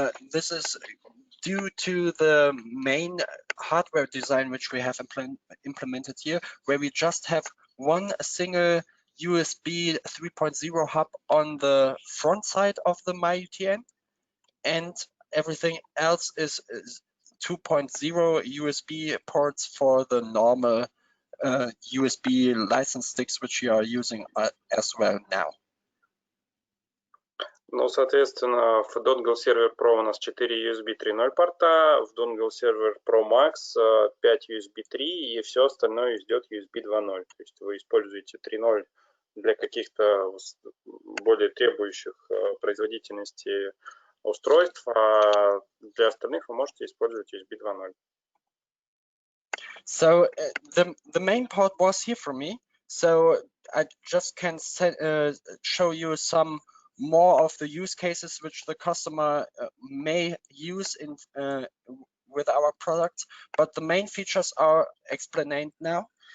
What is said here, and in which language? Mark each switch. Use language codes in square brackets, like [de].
[en] This is due to the main hardware design which we have implemented here, where we just have one single USB 3.0 hub on the front side of the MyUTN, and everything else is 2.0 USB ports for the normal USB license sticks which we are using as well now. [ru] Ну, соответственно, в Dongleserver Pro у нас 4 USB 3.0 порта, в Dongleserver ProMAX 5 USB 3 и все остальное идет USB 2.0. То есть вы используете 3.0 для каких-то более требующих производительности устройств, а для остальных вы можете использовать USB 2.0. [en] So the main part was here for me. So I just can show you some more of the use cases which the customer may use in with our products, but the main features are explained now.